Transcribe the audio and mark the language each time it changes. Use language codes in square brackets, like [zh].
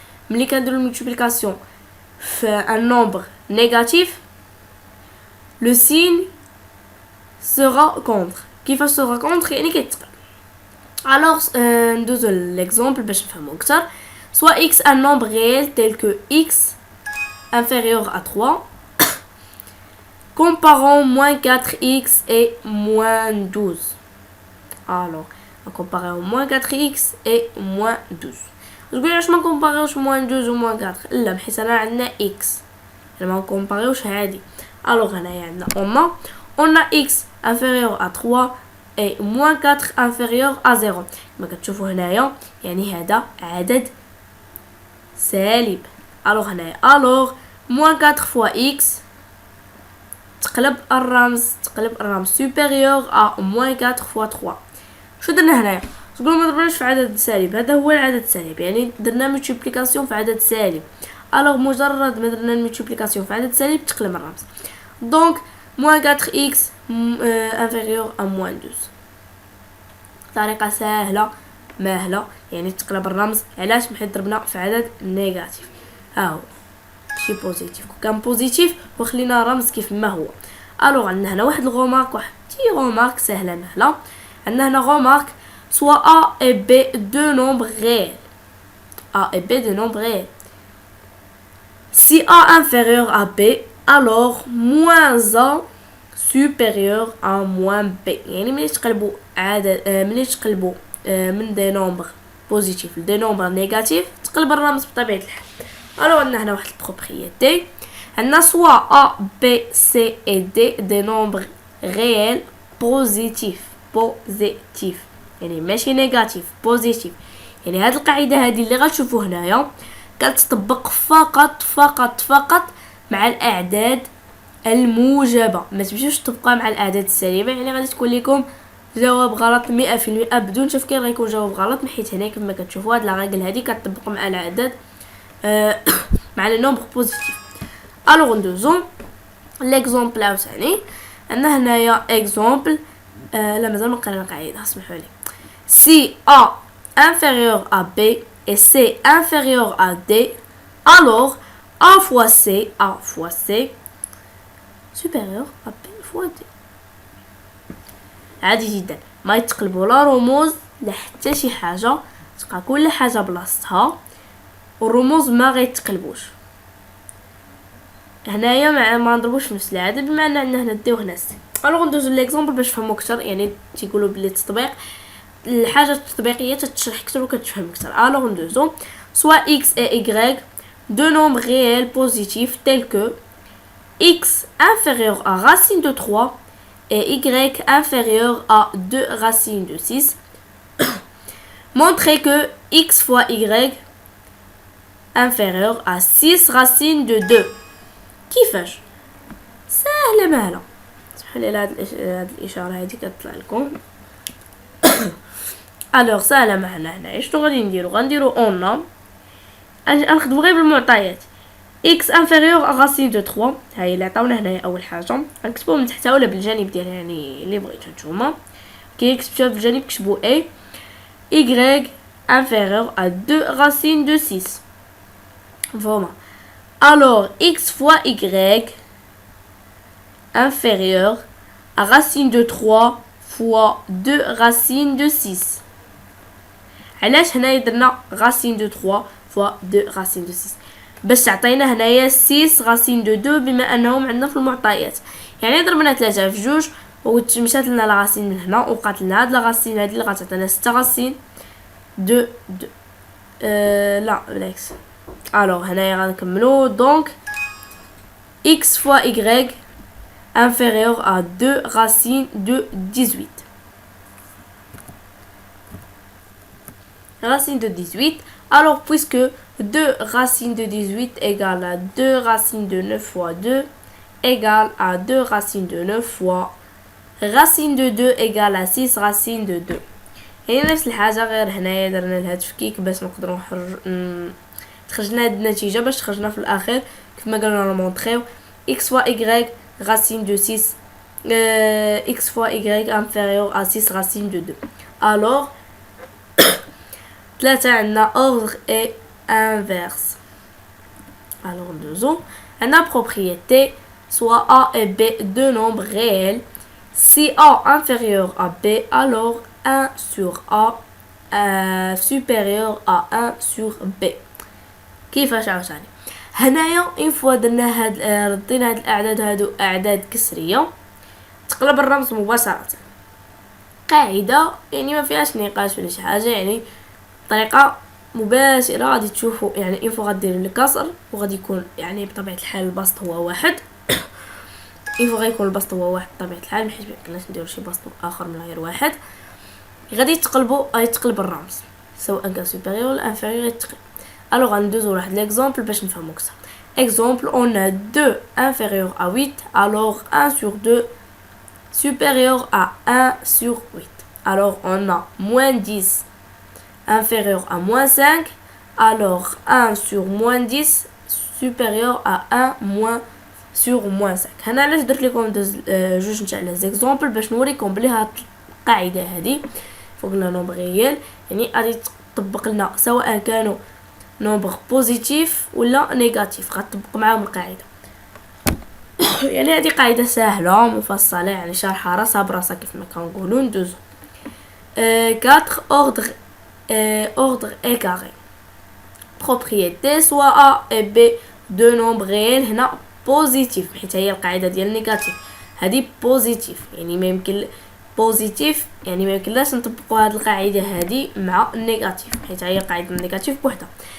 [ar] ملي كنديرو الملتيبليكاسيون في ان نومبر نيجاتيف [fr] le signe sera contre. [ar] كيفاش [fr] sera contre [ar] يعني كيتقلب. alors ندوزو l'exemple باش نفهمو اكثر. [fr] soit x un nombre réel tel que x inférieur à 3 comparons moins 4x et moins 12. alors [ar] نكومباريو موان 4 x اي موان 12. تقولي علاش ما نكومباريوش موان 12 و موان 4؟ لا حيت انا عندنا x ما نكومباريوش هادي. الوغ هنايا عندنا [fr] on a x inférieur à 3 et moins 4 inférieur à 0. [ar] كما كتشوفوا هنايا يعني هذا عدد سالب. الوغ هنايا [fr] moins 4 fois x [ar] تقلب الرمز [fr] supérieur à moins 4 fois 3. [ar] شو درنا هنايا؟ تقولوا ما ضربناش في عدد سالب، هذا هو العدد السالب، يعني درنا ملتيبليكاسيون في عدد سالب. الوغ مجرد ما درنا الملتيبليكاسيون في عدد سالب تقلب الرمز. [fr] دونك moins 4x inférieur à moins 12. [ar] طريقه سهله ماهله، يعني تقلب الرمز. علاش؟ حيت ضربنا في عدد نيجاتيف. ها هو شي بوزيتيف، كان بوزيتيف وخلينا الرمز كيف ما هو. الوغ عندنا هنا واحد الغومارك، واحد بتي غومارك سهله ماهله. عندنا هنا غومارك [fr] soit a et b deux nombres réels. A et b deux nombres réels. Si a inférieur à b, alors moins a supérieur à moins b. [ar] يعني ملي تقلبوا من دي نومبر بوزيتيف لدي نومبر نيجاتيف تقلب الرمز بطبيعه الحال. الو عندنا هنا واحد البروبريتي، عندنا [fr] soit a b c et d des nombres réels positifs [ar] يعني ماشي نيجاتيف، بوزيتيف. يعني هاد القاعده هذه اللي غتشوفوا هنايا كتطبق فقط مع الاعداد الموجبه، ما تمشيوش تطبقها مع الاعداد السالبه. يعني غادي تكون لكم جواب غلط 100% بدون تفكير، غيكون جواب غلط، حيت هنا كما كتشوفوا هاد لاغيغل هذه كتطبق مع الاعداد مع لي نومبر بوزيتيف. الوغ ندوزو ليكزامبل عاوتاني. عندنا هنايا اكزامبل لا مازال ما قرينا القاعده، اسمحوا لي. [fr] Si A inférieur à B et C inférieur à D, alors A fois C supérieur à B fois D. [ar] عادي جدا، ما يتقلبوا لا رموز لا حتى شي حاجه، تبقى كل حاجه بلاصتها والرموز ما غيتقلبوش. هنايا ما نضربوش في نفس العدد، بمعنى ان هنا دي وهنا سي. الوغ ندوزو ليكزامبل باش تفهموا اكثر. يعني تيقولوا بلي التطبيق الحاجه التطبيقيه تتشرح اكثر وكتفهم اكثر. الوغ ندوزو [fr] soit x et y deux nombres réels positifs tels que x inférieur à racine de 3 et y inférieur à 2 racines de 6. Montrez que x fois y inférieur à 6 racines de 2. [ar] كيفاش؟ سهله ماهله. اسمحوا لي هاد الاشاره هذه كتطلع لكم. الوغ سهله معنا هنايا. شنو غادي نديرو اون نخدمو غير بالمعطيات. [fr] x inférieur à racine de 3 [ar] هاي اللي عطاونا هنايا اول حاجه، نكتبوها من تحت ولا بالجانب ديالها، يعني اللي بغيتو نتوما. كي كتبتوها بالجانب كتبوا [fr] a y inférieur à 2 racines de 6. Voilà. Alors x fois y inférieur à racine de 3 fois 2 racines de 6. [ar] علاش هنايا درنا [fr] racine de 3 fois 2 racine de 6؟ [ar] باش تعطينا هنايا [fr] 6 racine de 2 [ar] بما انهم عندنا في المعطيات. يعني ضربنا 3 في 2 ومشات لنا لا راسين من هنا وبقات لنا هاد لا راسين هادي اللي غتعطينا 6 راسين دو لا بالعكس. الوغ هنايا غنكملو. [fr] دونك x fois y inférieur à 2 racines de 18. Racine de 18. Alors puisque 2 racines de 18 égale à 2 racines de 9 fois 2 égale à 2 racines de 9 fois racine de 2 égale à 6 racines de 2. [ar] هي نفس الحاجه غير هنايا درنا لها تفكيك باش نقدروا تخرجنا هاد النتيجه باش تخرجنا في الاخير كما قالوا لنا مونطريو [fr] x fois y racine de 6 x fois y inférieur à 6 racine de 2. alors [ar] ثلاثة عندنا [fr] ordre et inverse. alors deux عندنا propriété soit a et b deux nombres réels. si a inférieur à b alors 1 sur a supérieur à 1 sur b. [ar] كيفاش عاوتاني هنايا اون فوا درنا هاد ردينا هاد الاعداد هادو اعداد كسريه تقلب الرمز مباشره. قاعده يعني ما فيهاش نقاش ولا شي حاجه، يعني طريقه مباشره غادي تشوفوا يعني انفو غدير الكسر وغادي يكون يعني بطبيعه الحال البسط هو واحد. انفو غيكون البسط هو واحد بطبيعه الحال، حيت ميمكنناش نديرو شي بسط اخر من غير واحد. غادي يتقلب الرمز سواء كان سوبيريور ولا انفيريور يتقلب. الوغ غندوزو لواحد ليكزامبل باش نفهمو اكثر. [fr] Exemple, on a 2 inférieur à 8, alors 1 sur 2 supérieur à 1 sur 8. Alors on a moins 10 inférieur à moins 5, alors 1 sur moins 10 supérieur à 1 moins sur moins 5. [ar] هنا علاش درت لكم جوج نتاع لي زيكزامبل باش نوريكم بلي هاد القاعده هذه فوق لنا نومبر ريال يعني غادي تطبق لنا سواء كانوا نومبر بوزيتيف ولا نيجاتيف، غتطبق معاهم القاعده. يعني هذه قاعده سهله مفصله، يعني شرحها راسها براسها كيف ما كنقولوا. [fr] ندوزو 4 ordre et carré propriété soit A et B de nombres réels. [ar] هنا بوزيتيف حيت هي القاعده ديال نيجاتيف، هذه بوزيتيف يعني ما يمكن بوزيتيف يعني ما يمكنلاش نطبقوا هذه القاعده هذه مع النيجاتيف حيت هي قاعده النيجاتيف بوحدها.